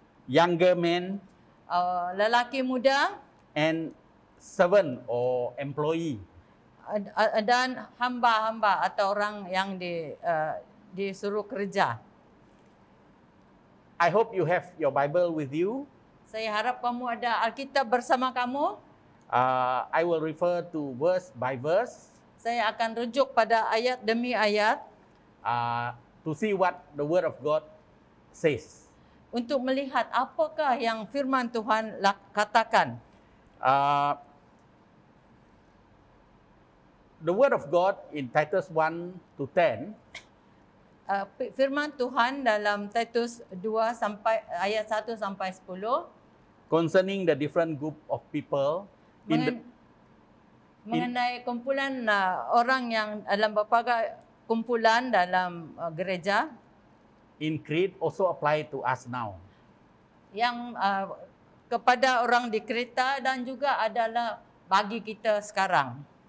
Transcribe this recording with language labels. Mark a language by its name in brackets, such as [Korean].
[English] younger men, [Malay] lelaki muda, [English] and servant or employee. [Malay] dan hamba-hamba atau orang yang disuruh kerja. [English] I hope you have your Bible with you. [Malay] Saya harap kamu ada Alkitab bersama kamu. [English] I will refer to verse by verse [Malay] Saya akan rujuk pada ayat demi ayat [English] to see what the Word of God says. [Malay] untuk melihat apakah yang firman Tuhan katakan. [English] The Word of God in Titus 1 to 10 [Malay] Firman Tuhan dalam Titus 2 sampai ayat 1 sampai 10 [English] concerning the different group of people [Malay] mengenai kumpulan orang yang dalam berbagai kumpulan dalam gereja [English] in Crete also apply to us now. [Malay] yang kepada orang di Kreta dan juga adalah bagi kita sekarang.